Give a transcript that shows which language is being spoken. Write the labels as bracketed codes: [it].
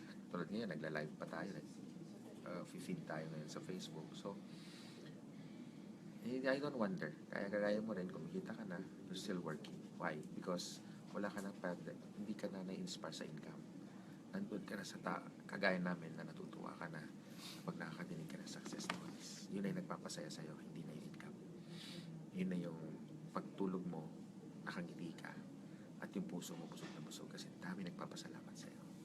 [tl] Tulad ngayon, nagla-live pa tayo, feed tayo ngayon sa Facebook. [en] So, I don't wonder. [tl] Kaya mo rin, kumikita ka na, [en] you're still working. Why? [tl] Because wala ka ng hindi ka na na-inspire sa income. Nandun ka na sa kagaya namin na natutuwa ka na pag nakakadinig ka ng success stories. Yun ay nagpapasaya sa'yo, hindi na yung income. Yun na yung pagtulog mo, nakangiti ka, at yung puso mo busog na busog kasi dami nagpapasalamat sa'yo.